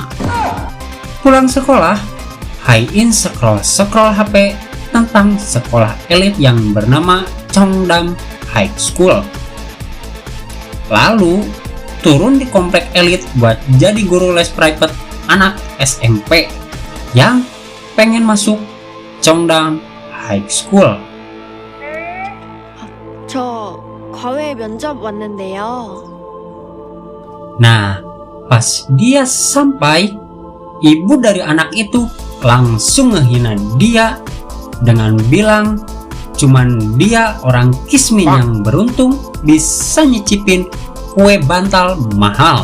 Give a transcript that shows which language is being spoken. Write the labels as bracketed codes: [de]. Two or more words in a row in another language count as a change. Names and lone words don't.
[id] Pulang sekolah, Hae In scroll HP tentang sekolah elit yang bernama Cheongdam High School. Lalu turun di komplek elit buat jadi guru les private anak SMP yang pengen masuk Cheongdam High School. [ko] 저 과외 면접 왔는데요. [id] Nah, pas dia sampai, ibu dari anak itu langsung ngehina dia dengan bilang cuman dia orang Kismin yang beruntung bisa nyicipin kue bantal mahal.